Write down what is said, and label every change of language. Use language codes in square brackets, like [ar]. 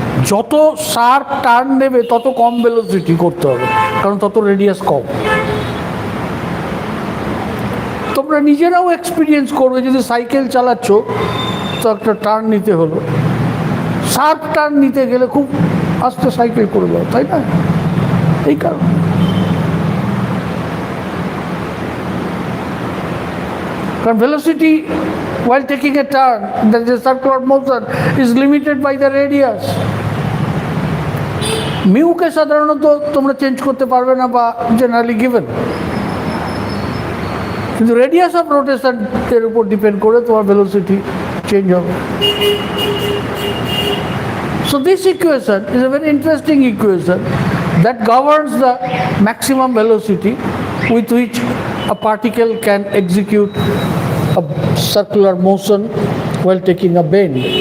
[bn] যত sharp turn নেবে তত কম ভেলোসিটি করতে হবে, কারণ তত রেডিয়াস কম। তোমরা নিজেরাও এক্সপিরিয়েন্স করবে, যদি সাইকেল চালাচ্ছ তো একটা টার্ন নিতে হলো, শার্প টার্ন নিতে গেলে খুব আস্তে সাইকেল করে দাও, তাই না? এই কারণ [en] velocity while taking a turn, that is circular motion, is limited by the radius. [bn] mu কে সাধারণত তোমরা চেঞ্জ করতে পারবে না বা জেনারেলি গিভেন, কিন্তু রেডিয়াস অফ রোটেশন এর উপর ডিপেন্ড করে তোমার ভেলোসিটি চেঞ্জ হবে। [en] So this equation is a very interesting equation that governs the maximum velocity with which a particle can execute a circular motion while taking a bend.